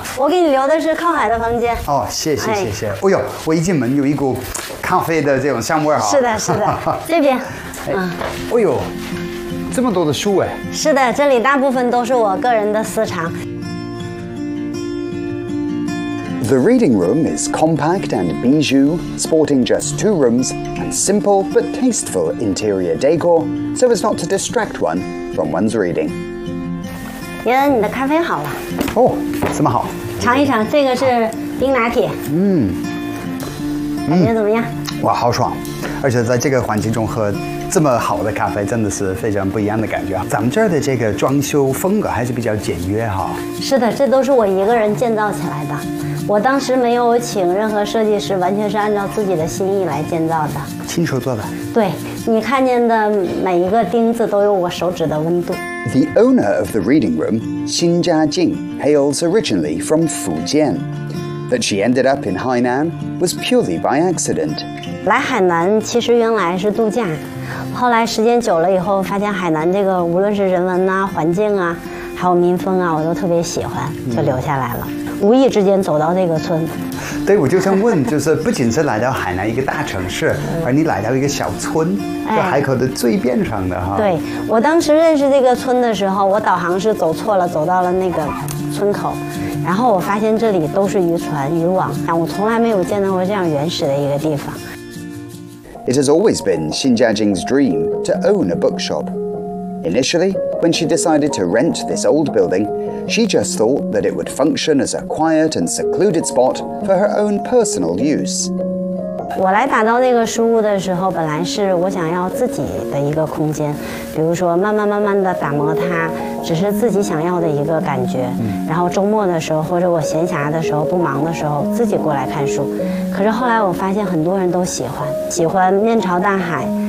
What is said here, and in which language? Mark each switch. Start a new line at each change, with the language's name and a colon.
Chinese: 我给你留的是靠海的房间。哦，谢谢，谢谢。哎呦，我一进门有一股咖啡的这种香味哈。是的，是的。这边。哎、嗯。哎呦，这么多的书哎。是的，这里大部分都是我个人的私藏。
English: The reading room is compact and bijou, sporting just two rooms and simple but tasteful interior decor, so as not to distract one from one's reading.
Chinese: 爷爷，你的咖啡好了。哦，什么好？尝一尝，这个是冰拿铁。感觉怎么样？哇，好爽！而且在这个环境中喝这么好的咖啡，真的是非常不一样的感觉。咱们这儿的这个装修风格还是比较简约哈。是的，这都是我一个人建造起来的。我当时没有请任何设计师，完全是按照自己的心意来建造的。亲手做的。对，你看见的每一个钉子都有我手指的温度。
English: The owner of the reading room, Xin Jia Jing, hails originally from Fujian. That she ended up in Hainan was purely by accident.
Chinese: 来海南其实原来是度假，后来时间久了以后，发现海南这个无论是人文啊、环境啊，还有民风啊，我都特别喜欢，就留下来了。无意之间走到这个村。对，我就想问，就是不仅是来到海南一个大城市，而你来到一个小村，在海口的最边上的哈。对，我当时认识这个村的时候，我导航是走错了，走到了那个村口，然后我发现这里都是渔船、渔网，我从来没有见到过这样原始的一个地方。
English: It has always been Xin Jia Jing's dream to own a bookshop. Initially, when she decided to rent this old building. She just thought that it would function as a quiet and secluded spot for her own personal use.
Chinese: 我来打造那个书屋的时候，本来是我想要自己的一个空间，比如说慢慢慢慢的打磨它，只是自己想要的一个感觉。然后周末的时候，或者我闲暇的时候，不忙的时候，自己过来看书。可是后来我发现很多人都喜欢面朝大海。